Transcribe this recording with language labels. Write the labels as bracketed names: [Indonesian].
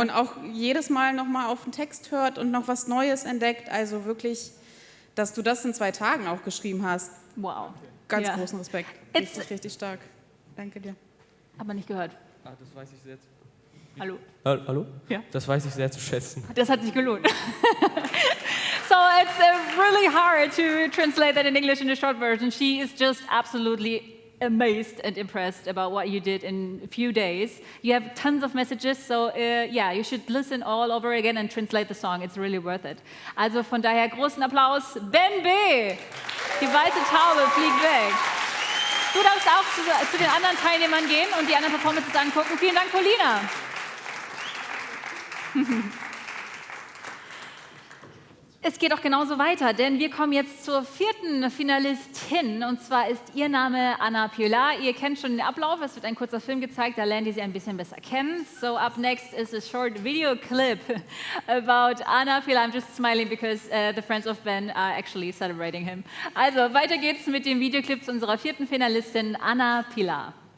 [German] Und auch jedes Mal noch mal auf den Text hört und noch was Neues entdeckt. Also wirklich, dass du das in 2 Tagen auch geschrieben hast. Wow. Ganz großen Respekt. Richtig, richtig stark. Danke dir. Aber nicht gehört. Das weiß ich sehr zu Hallo? Hallo? Ja. Das weiß ich sehr zu schätzen. Das hat sich gelohnt. [English] it's really hard to translate that in English in a short version. She is just absolutely amazed and impressed about what you did in a few days. You have tons of messages, so yeah, you should listen all over again and translate the song. It's really worth it. [German] Also von daher großen Applaus. Ben B. Die weiße Taube fliegt weg. Du darfst auch zu den anderen Teilnehmern gehen und die anderen Performances angucken. Vielen Dank, Paulina. Es geht auch genauso weiter, denn wir kommen jetzt zur 4. Finalistin und zwar ist ihr Name Anna Pilar. Ihr kennt schon den Ablauf, es wird ein kurzer Film gezeigt, da lernt ihr sie ein bisschen besser kennen. [English] So up next is a short video clip about Anna Pilar. I'm just smiling because the friends of Ben are actually celebrating him. [German] Also weiter geht's mit dem Videoclip zu unserer 4. Finalistin Anna Pilar.